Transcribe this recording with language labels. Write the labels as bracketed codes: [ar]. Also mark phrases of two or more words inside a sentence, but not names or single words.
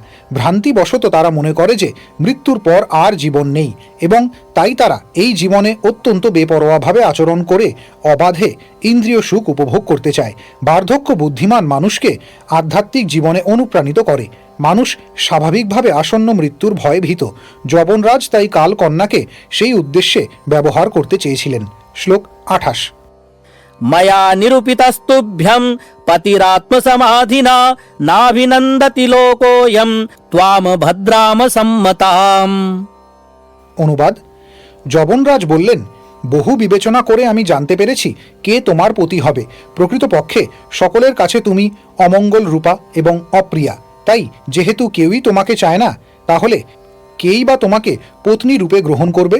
[bn] ভ্রান্তিবশত তারা মনে করে যে মৃত্যুর পর আর জীবন নেই, এবং তাই তারা এই জীবনে অত্যন্ত বেপরোয়াভাবে আচরণ করে অবাধে ইন্দ্রিয় সুখ উপভোগ করতে চায়। বার্ধক্য বুদ্ধিমান মানুষকে আধ্যাত্মিক জীবনে অনুপ্রাণিত করে। মানুষ স্বাভাবিকভাবে আসন্ন মৃত্যুর ভয়ে ভীত। যবনরাজ তাই কালকন্যাকে সেই উদ্দেশ্যে ব্যবহার করতে চেয়েছিলেন। শ্লোক 28। [sa] मया निरूपितस्तुभ्यं पतिरात्मसमाधिना नाभिनन्दति लोकोऽयं त्वाम भद्राम सम्मताम्। [bn] অনুবাদ: যবনরাজ বললেন, বহু বিবেচনা করে আমি জানতে পেরেছি কে তোমার পতি হবে। প্রকৃতপক্ষে সকলের কাছে তুমি অমঙ্গল রূপা এবং অপ্রিয়া। তাই যেহেতু কেউই তোমাকে চায় না, তাহলে কেই বা তোমাকে পত্নী রূপে গ্রহণ করবে?